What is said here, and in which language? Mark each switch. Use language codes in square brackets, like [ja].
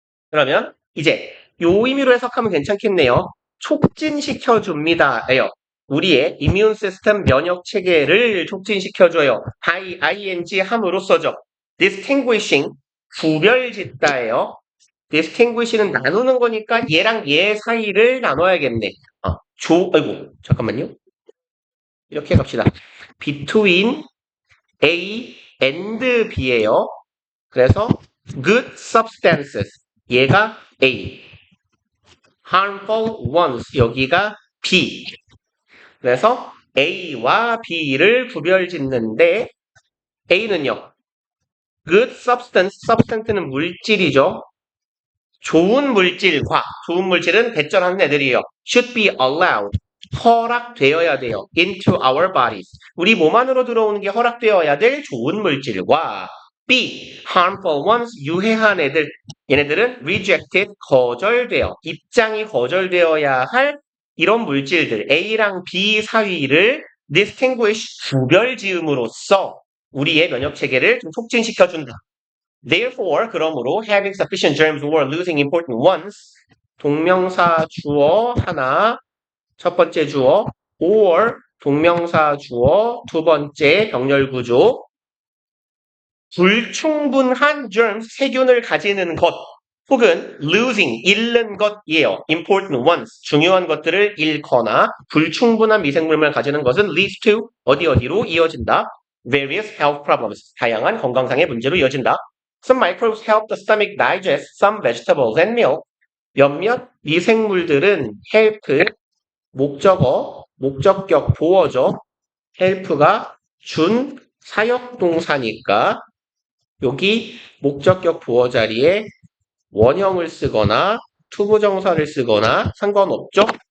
[ko] 그러면 이제 요 의미로 해석하면 괜찮겠네요. 촉진시켜줍니다예요. 우리의 이뮨 시스템 면역 체계를 촉진시켜줘요. by ing 함으로써죠. distinguishing 구별짓다예요. distinguish는 나누는 거니까 얘랑 얘 사이를 나눠야겠네. 아이고 잠깐만요. 이렇게 갑시다. between A and B예요. 그래서 [en] good substances [ko] 얘가 A, [en] harmful ones [ko] 여기가 B. 그래서 A와 B를 구별짓는데 A는요. good substance, substance는 물질이죠. 좋은 물질은 배설하는 애들이에요. [en] should be allowed. [ko] 허락되어야 돼요. [en] into our bodies. [ko] 우리 몸 안으로 들어오는 게 허락되어야 될 좋은 물질과 B, [en] harmful ones, [ko] 유해한 애들. 얘네들은 rejected, 거절돼요. 입장이 거절되어야 할 이런 물질들 A랑 B 사이를 distinguish, 구별지음으로써 우리의 면역체계를 좀 촉진시켜준다. Therefore, 그러므로 [en] having sufficient germs or losing important ones [ko] 동명사 주어 하나 첫 번째 주어 or 동명사 주어 두 번째 병렬 구조 불충분한 germs 세균을 가지는 것 혹은 losing 잃는 것이에요. important ones 중요한 것들을 잃거나 불충분한 미생물을 가지는 것은 [en] leads to [ko] 어디로 이어진다. [en] various health problems [ko] 다양한 건강상의 문제로 이어진다. [en] Some microbes help the stomach digest some vegetables and milk. [ko] 몇몇 미생물들은 help 목적어, 목적격 보어죠. help가 준 사역동사니까 여기 목적격 보어 자리에 원형을 쓰거나 투부정사를 쓰거나 상관없죠.